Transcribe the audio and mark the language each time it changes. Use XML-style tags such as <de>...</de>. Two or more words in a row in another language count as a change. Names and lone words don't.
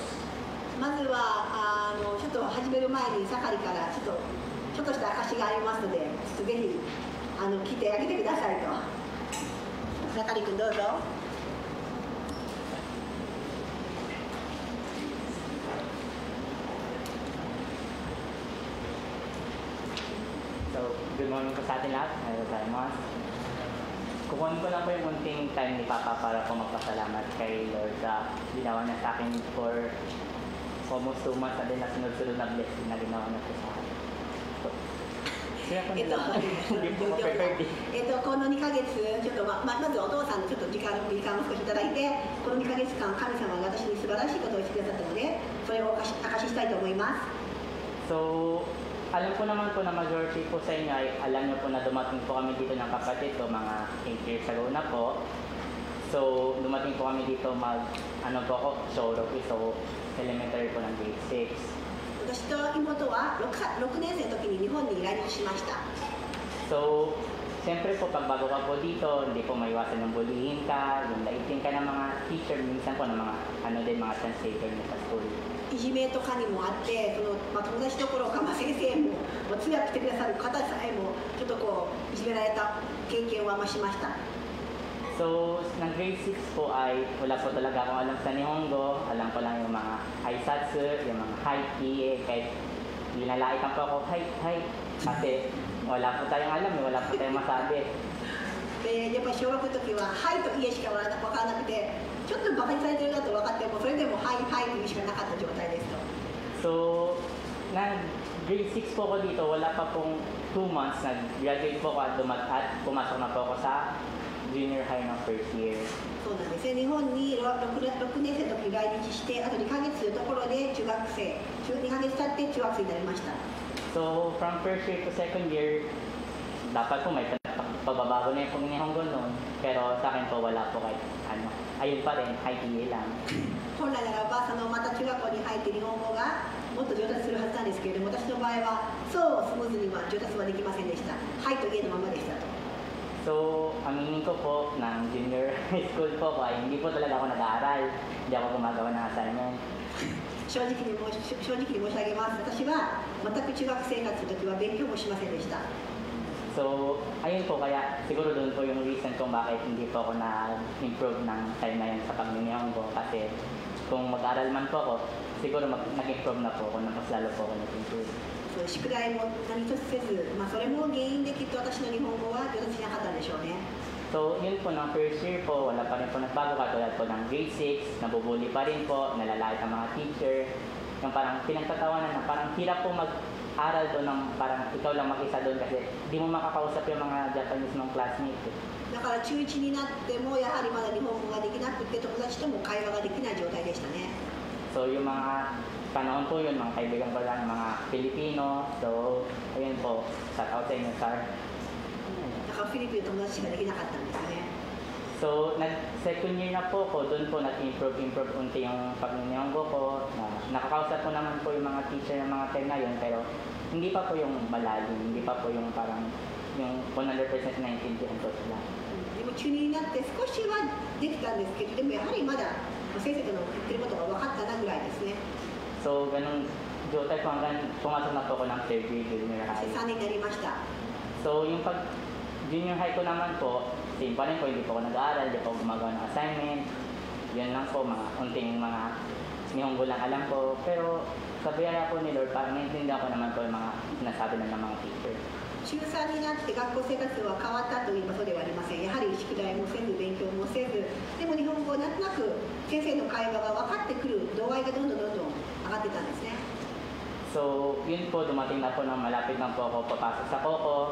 <ja>まずはちょっと始める前に盛りからちょっとした証がありますので、ちょっとぜひ来てあげてくださいと。盛り君どうぞ。</ja> <tl>So,</tl> <en>good morning</en> <tl>po sa atin lahat. Hello, Daimas. Kukunin ko lang po yung munting time ni Papa para po magpasalamat kay Lord sa ginawa niya sa akin</tl> <en>for almost 2 months</en> <tl>na din na sunod-sunod na blessing na ginawa niya po sa akin. So, kaya ko nila hindi po ma-prepared eh.</tl> <ja>この2ヶ月、ちょっとまずお父さんのちょっと時間を少しいただいて、この2ヶ月間、神様が私に素晴らしいことをしてくださったので、それを証ししたいと思います。</ja> <tl>So, alam ko naman po na majority po sa inyo ay alam niyo po na dumating po kami dito ng kapatid ko mga 8 years ago na po. So, dumating po kami dito po ako, so elementary po ng grade 6.</tl> <ja>私と妹は 6年生の時に日本に来日しました。</ja> <tl>So, siyempre po pag bago ka po dito, hindi po maiwasan ng bulihin ka, yung laitin ka ng mga teacher, minsan po ng mga mga translator niyo sa school.</tl> <ja>いじめとかにもあって、友達どころか、先生も通訳してくださる方さえもちょっといじめられた経験はしました。</ja> <tl>So, ng grade 6 po ay wala po talaga akong alam sa Nihongo. Alam ko lang yung mga Aisatsu, yung mga Haiki, kahit linalaitan po ako, hi. Kasi wala po tayong alam, wala po tayong masabi.</tl> <ja>でやっぱり小学の時は「はい」と「いえ」しか分からなくて、ちょっとバカにされてるなと分かっても、それでも「はい」「はい」というしかなかった状態ですと。</ja> <tl>So, grade 6 po ako dito, wala pa pong 2 months, nag-graduate po ako at pumasok na po ako sa</tl> <en>junior high</en> <tl>ng</tl> <en>first year.</en> <ja>そうなんですね。日本に 6年生の時来日して、あと2ヶ月のところで2ヶ月経って中学生になりました。</ja> <en>So, from first year to second year,</en> <tl>dapat po may pagbabago na yung po ni Honggo noon, pero sa akin po wala po kahit ano. Ayun pa rin, ITA lang.</tl> <ja>本来ならばまた中学校に入って日本語がもっと上達するはずなんですけれども、私の場合はそうスムーズには上達はできませんでした。はいと家のままでしたと。</ja> <tl>So, aminin ko po, ng</tl> <en>junior high school</en> <tl>po ko ay hindi po talaga ako nag-aaral. Hindi ako gumagawa ng assignment.</tl> <ja>正直に申し上げます。私は全く中学生活の時は勉強もしませんでした。</ja> <tl>So, ayun po, kaya siguro doon po yung reason kung bakit hindi po ako na-improve ng time na yun sa pagninihong ko. Kasi kung mag-aral man po ako, siguro nag-improve na po ako, na mas lalo po ako nag-improve.</tl> <ja>宿題も何一つせず、それも原因できっと私の日本語は上達しなかったんでしょうね。</ja> <tl>So, yun po, ng</tl> <en>first year</en> <tl>po, wala pa rin po nagbago katulad po ng grade 6, nabubuli pa rin po, nalalait ang mga teacher. Yung parang pinagtatawanan na parang hirap po mag-aral doon ng parang ikaw lang mag-isa doon kasi di mo makakausap yung mga Japanese mong classmates.</tl> <ja>だから中1になってもやはりまだ日本語ができなくて友達とも会話ができない状態でしたね。</ja> <tl>So, yung mga panahon po yun, mga kaibigan ko lang, mga Pilipino. So, ayun po, shout out sa inyo, sir.</tl> <ja>だからフィリピンの友達しかできなかったんですね。</ja> <tl>So, nag-second year na po ko, doon po nag-improve unti yung pagninihonggo ko. Nakakausap ko naman po yung mga teacher ng mga time na yun, pero hindi pa po yung malalim, hindi pa po yung parang yung 100% naintindihan ko sila.</tl> <ja>でも中2になって少しはできたんですけど、でもやはりまだ先生の言ってることが分かったなぐらいですね。</ja> <tl>So, ganun 状態 po hanggang pumasok na po ako ng</tl> <en>third grade junior</en> <ja>そ</ja> <en>high.</en> <ja>して3年になりました。</ja> <tl>So, yung pag</tl> <en>junior high</en> <tl>ko naman po, same pa rin po, hindi po ako nag-aaral, hindi po ako gumagawa ng assignment. Yun lang po, mga unting mga nihonggo lang alam ko. Pero sa biyaya po ni Lord, parang naiintindihan ko naman po yung mga sinasabi na ng mga teacher. 中3になって学校生活は変わったといえばそうではありません。やはり宿題もせず勉強もせず、でも日本語をなんとなく先生の会話が分かってくる度合いがどんどん上がってたんですね。 So, yun po, dumating na po nang malapit na po ako papasok sa Coco.</tl>